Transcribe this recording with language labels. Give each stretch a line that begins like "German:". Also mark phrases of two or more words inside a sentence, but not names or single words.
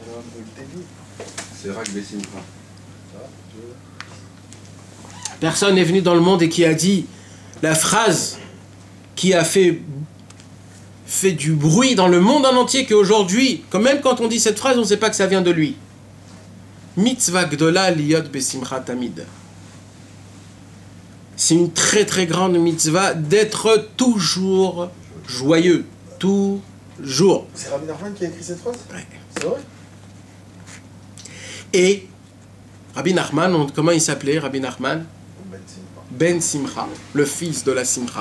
French: Personne n'est venu dans le monde et qui a dit la phrase qui a fait du bruit dans le monde en entier qu'aujourd'hui, même quand on dit cette phrase, on ne sait pas que ça vient de lui.
Hebrew: מצוה גדולה להיות בשמחה תמיד.
French: C'est une très très grande mitzvah d'être toujours joyeux. Toujours. C'est Rabbi Nachman qui a écrit cette phrase? Ouais. C'est vrai? Et Rabbi Nachman, comment il s'appelait Rabbi Nachman? Ben Simcha, le fils de la Simcha.